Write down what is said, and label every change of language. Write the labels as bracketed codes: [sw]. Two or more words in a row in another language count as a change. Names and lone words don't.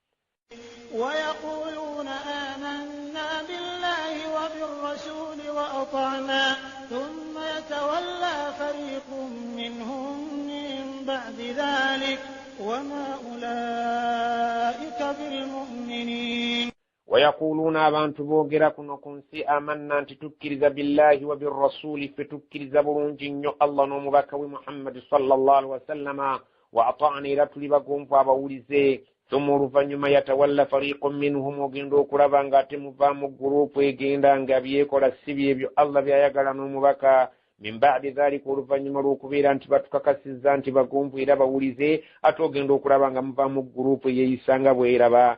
[ar] ويقولون آمنا بالله وبالرسول وأطعنا ثم يتولى فريق منهم من بعد ذلك وما أولئك بالمؤمنين. ويقولون [lg] abantu boogera kuno ku nsi amanna nti tukkiriza [ar] بالله وبالرسول [lg] ffe tukkiriza bulungi nnyo Allah n'omubaka we Muhammad [ar] صلى الله عليه وسلم وأطعنا [lg] era tuli bagomvu abawulize thumma oluvannyuma [ar] يتولى فريق منهم [lg] ogenda okulaba ng'ate muvaamu gurupu egenda nga byekola si byebyo Allah byayagala n'omubaka [ar] من بعد ذلك [lg] oluvannyuma lw'okubeera nti batukakasizza nti bagomvu era bawulize ate ogenda okulaba nga muvaamu gurupu eyeeyisanga bweraba.